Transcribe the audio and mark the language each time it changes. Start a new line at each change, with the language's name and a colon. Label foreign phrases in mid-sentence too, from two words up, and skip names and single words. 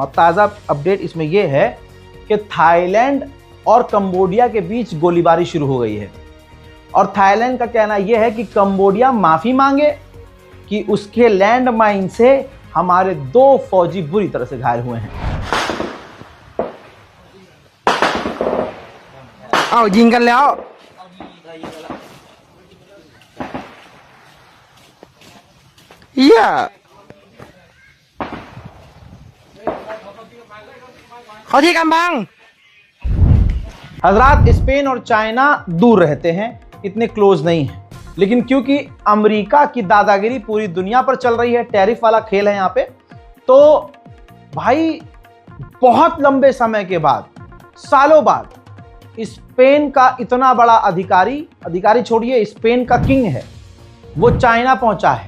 Hindi: अब ताज़ा अपडेट इसमें यह है कि थाईलैंड और कंबोडिया के बीच गोलीबारी शुरू हो गई है, और थाईलैंड का कहना यह है कि कंबोडिया माफ़ी मांगे कि उसके लैंड माइन से हमारे 2 फौजी बुरी तरह से घायल हुए हैं। आओ
Thai: ยิงกันแล้ว เขาที่กำบัง
Hindi: हजरात, स्पेन और चाइना दूर रहते हैं, इतने क्लोज नहीं है, लेकिन क्योंकि अमेरिका की दादागिरी पूरी दुनिया पर चल रही है, टैरिफ वाला खेल है यहाँ पे, तो भाई बहुत लंबे समय के बाद, सालों बाद, स्पेन का इतना बड़ा अधिकारी छोड़िए, स्पेन का किंग है, वो चाइना पहुंचा है।